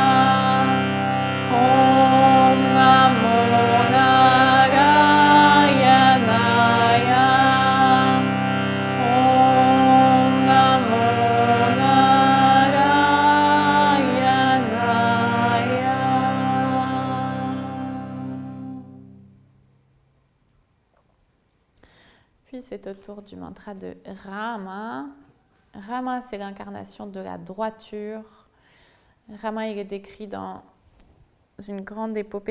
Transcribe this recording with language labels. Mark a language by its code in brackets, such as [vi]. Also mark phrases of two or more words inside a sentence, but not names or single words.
[sa] ॐ नमो नारायणाय. ॐ नमो नारायणाय. [fr] Puis c'est au tour du mantra de Rama. Rama, c'est l'incarnation de la droiture. Rama, il est décrit dans une grande épopée.